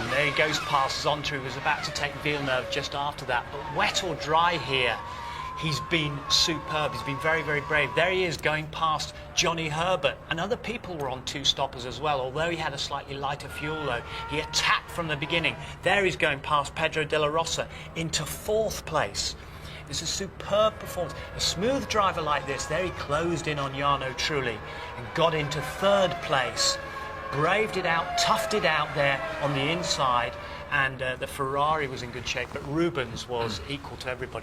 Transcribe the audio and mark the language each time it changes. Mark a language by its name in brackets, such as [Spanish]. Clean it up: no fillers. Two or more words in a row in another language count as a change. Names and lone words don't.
[English] There he goes past Zonta, who was about to take Villeneuve just after that. But wet or dry here, he's been superb. He's been very, very brave. There he is going past Johnny Herbert. And other people were on two stoppers as well. Although he had a slightly lighter fuel load, he attacked from the beginning. There he's going past Pedro de la Rosa into 4th place. It's a superb performance. A smooth driver like this, there he closed in on Jarno Trulli and got into 3rd place. Braved it out, toughed it out there on the inside. And the Ferrari was in good shape, but Rubens was equal to everybody.